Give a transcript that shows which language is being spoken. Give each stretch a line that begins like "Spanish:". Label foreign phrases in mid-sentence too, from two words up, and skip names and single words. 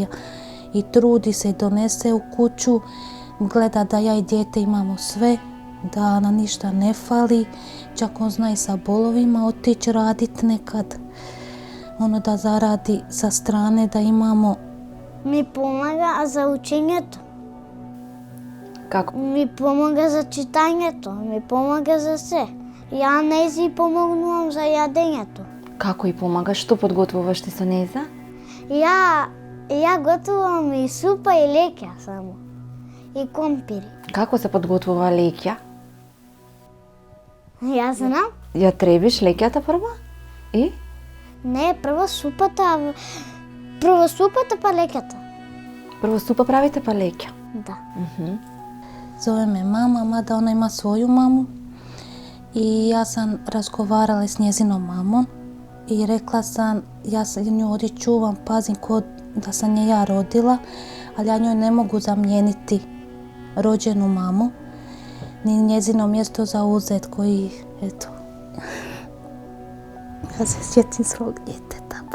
Bosnian: I trudi se i donese u kuću, gleda da ja i dijete imamo sve, da nam ništa ne fali, čak on zna i sa bolovima otići radit nekad, da zaradi sa strane, da imamo.
Macedonian: Ми помага за учењето. Како? Ми помага за читањето, ми помага за све. Ja нези помогнувам за јадењето. Како и помагаш? Што подготвуваш ти со нејза? Ja готувам и супа и леќа само. И компири. Како се подготвува леќа? Ја знам. Ја требиш леќата прво? И? Не, прво супата па леќата. Прво супа правите па леќа? Да.
Bosnian: Zove me mama, mada ona ima svoju mamu. I ja sam razgovarala s njezinom mamom i rekla sam, ja nju ovdje čuvam, pazim ko da sam je ja rodila, ali ja njoj ne mogu zamijeniti rođenu mamu, ni njezino mjesto zauzet koji, eto, ja se sjetim svog djeteta.